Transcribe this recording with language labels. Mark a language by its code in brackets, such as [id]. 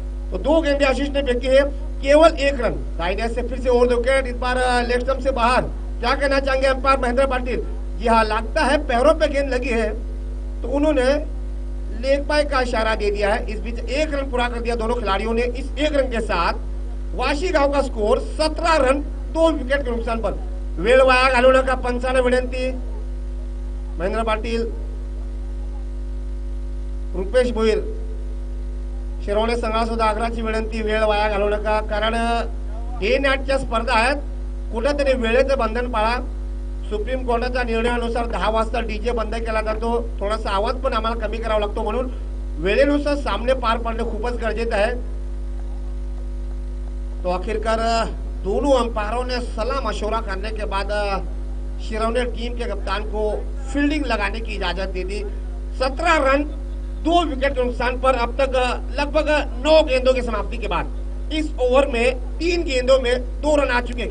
[hi] तो 2 गेंदें आशीष ने फेंकी है, केवल 1 रन। दाहिने से फिर से ओवर विकेट, इस बार लेग स्टंप से बाहर। क्या कहना चाहेंगे अंपायर महेंद्र पाटिल? जी हाँ, लगता है पैरों पे गेंद लगी है तो उन्होंने लेग बाय का इशारा दे दिया है। इस बीच 1 रन पूरा कर दिया दोनों खिलाड़ियों ने। इस 1 रन के साथ वाशीगाव का स्कोर 17 रन 2 विकेट के नुकसान पर। [mr] वेळ वाया घालवण्याचा पंचाने विनंती महेंद्र पाटील, रुपेश भोईर, शिरोळे संघाला सुद्धा आग्रहाची विनंती वेळ वाया घालवू नका, कारण डे नाईटच्या स्पर्धा आहेत, कुठेतरी वेळेचं बंधन पाळा। सुप्रीम कोर्टाच्या निर्णयानुसार 10 वाजता डीजे बंद केला जातो, थोडासा आवाज पण आम्हाला कमी करावा लागतो, म्हणून वेळेनुसार सामने पार पडणे खूपच गरजेचं आहे। [hi] तो आखिरकार दोनों अंपायरों ने सलाह मशवरा करने के बाद शिरोने टीम के कप्तान को फील्डिंग लगाने की इजाजत दे दी। 17 रन 2 विकेट के नुकसान पर अब तक लगभग 9 गेंदों की समाप्ति के बाद इस ओवर में 3 गेंदों में 2 रन आ चुके हैं।